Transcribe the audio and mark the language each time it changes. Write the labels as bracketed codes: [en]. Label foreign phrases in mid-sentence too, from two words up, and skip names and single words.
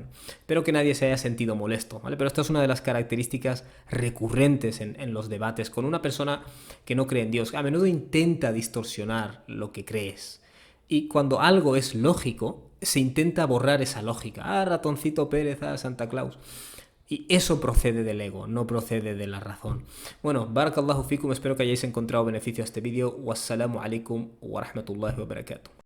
[es] Espero que nadie se haya sentido molesto, ¿vale? Pero esta es una de las características recurrentes en los debates con una persona que no cree en Dios. A menudo intenta distorsionar lo que crees. Y cuando algo es lógico, se intenta borrar esa lógica. Ratoncito Pérez, Santa Claus. Y eso procede del ego, no procede de la razón. Bueno, [ar] بارك الله فيكم, [es] espero que hayáis encontrado beneficio a este vídeo. [ar] والسلام عليكم ورحمة الله وبركاته.